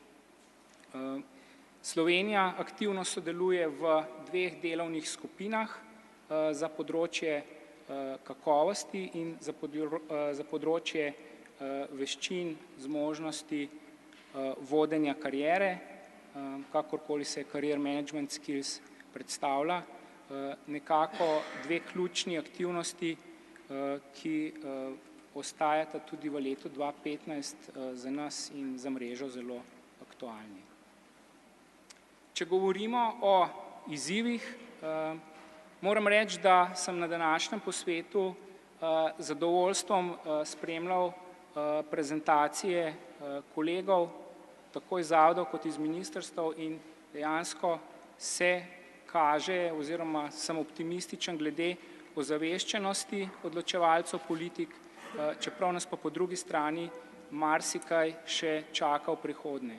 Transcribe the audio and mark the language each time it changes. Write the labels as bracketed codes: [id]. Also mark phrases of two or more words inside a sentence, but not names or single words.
[sl] Slovenija aktivno sodeluje v dveh delovnih skupinah za področje kakovosti in za področje veščin, zmožnosti vodenja kariere, kakorkoli se [en] career management skills [sl] predstavlja. Nekako dve ključni aktivnosti, ki ostajata tudi v letu 2015 za nas in za mrežo zelo aktualni. Če govorimo o izzivih, moram reči, da sem na današnjem posvetu z zadovoljstvom spremljal prezentacije kolegov, tako iz zavodov kot iz ministrstev, in dejansko se kaže oziroma sem optimističen glede ozaveščenosti odločevalcev politik, čeprav nas pa po drugi strani marsikaj še čaka v prihodnje.